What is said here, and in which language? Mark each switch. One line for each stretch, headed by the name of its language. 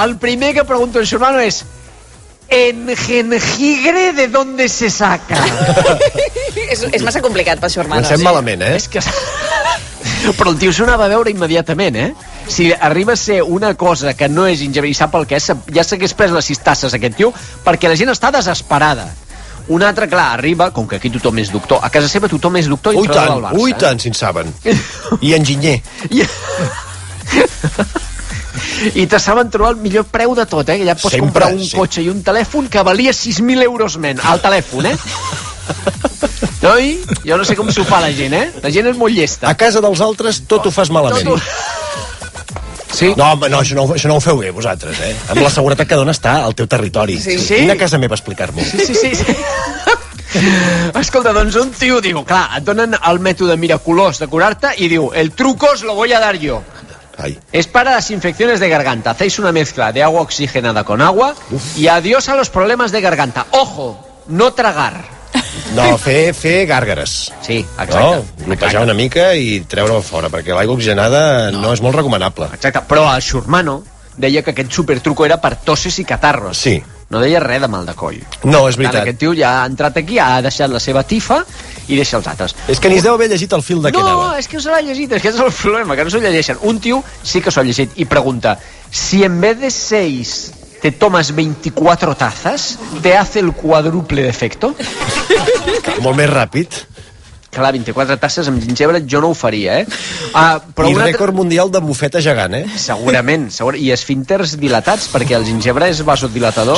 Catalan: El primer que pregunto el xurmano és:
Spanish: ¿en jengibre de dónde se saca?
Catalan: És massa complicat pel xurmano. Comencem malament, És que... Però el tio s'ho anava a veure immediatament, Si arriba a ser una cosa que no és gingebre i sap el que és, ja s'hagués pres les 6 tasses aquest tio, perquè la gent està desesperada. Un altre, clar, arriba, com que aquí tothom és doctor, a casa seva tothom és doctor i entrenador del Barça. Ui tant, si en saben. I enginyer. I te saben trobar el millor preu de tot, que ja pots comprar un cotxe i un telèfon que valia 6.000 euros menys, al telèfon, Noi, jo no sé com s'ho fa la gent, La gent és molt llesta. A casa dels altres tot ho fas malament. Sí? No, això no ho feu bé, vosaltres, Amb la seguretat que dona està al teu territori. Sí. Vine a casa meva a explicar-m'ho. Sí. Escolta, doncs un tio diu, clar, et donen el mètode miraculós de curar-te i diu,
Spanish: el truco os lo voy a dar yo. Es para las infecciones de garganta. Hacéis una mezcla de agua oxigenada con agua y adiós a los problemas de garganta. Ojo, no tragar.
Catalan: No, fer gàrgares. Sí, exacte. Glopejar una mica i treure-ho fora, perquè l'aigua oxigenada no és molt recomanable. Exacte, però el xurmano deia que aquest supertruco era per toses i catarros. Sí. No deia res de mal de coll. No, és veritat. Aquest tio ja ha entrat aquí, ha deixat la seva tifa i deixa els altres. És que ni es deu haver llegit el fil de què anava. No, és que no se l'ha llegit, és que és el problema, que no s'ho llegeixen. Un tio sí que s'ho ha llegit i pregunta:
Spanish: si en vez de 6 te tomas 24 tazas, ¿te hace el cuádruple de efecto?
Catalan: Molt més ràpid. Clar, 24 tasses amb gingebre jo no ho faria, I rècord mundial de bufeta gegant, Segurament, i esfínters dilatats, perquè el gingebre és vasodilatador